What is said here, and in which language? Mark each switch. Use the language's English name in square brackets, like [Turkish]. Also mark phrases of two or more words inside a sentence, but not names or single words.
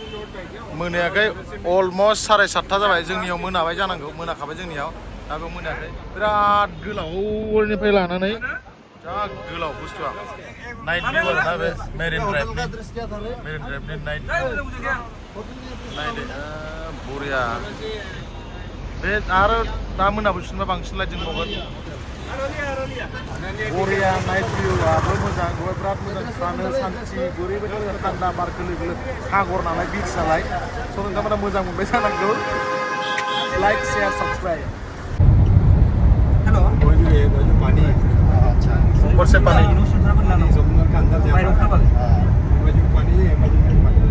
[Bodo] अलमस्ट 7:30 जाबाय जोंनियाव मोनाबाय जानांगौ मोनाखाबाय जोंनियाव दाबो मोनायाखै बिराद गोलावनिफ्राय लानानै जा गोलाव बुस्थुआ [English] night view [Bodo] आरोना बे मेरिन ड्राइभनि नाइट नायदो बरिया बे आरो दा मोनाबोफिनबा बांसिन लाइट जोंबावगोन बरिया [English] night view [Bodo] मोजां बेवहाय बिराद मोजां थानो सान्थि ओरैबायदि मोजां थान्दा बार खोलो खोलो सागर नालाय बिच नालाय स' नोंथांमोना मोजां मोनबाय जानांगौ [English] like share subscribe [Hindi] पानी ऊपर से पानी समुद्र के अंदर जाना पानी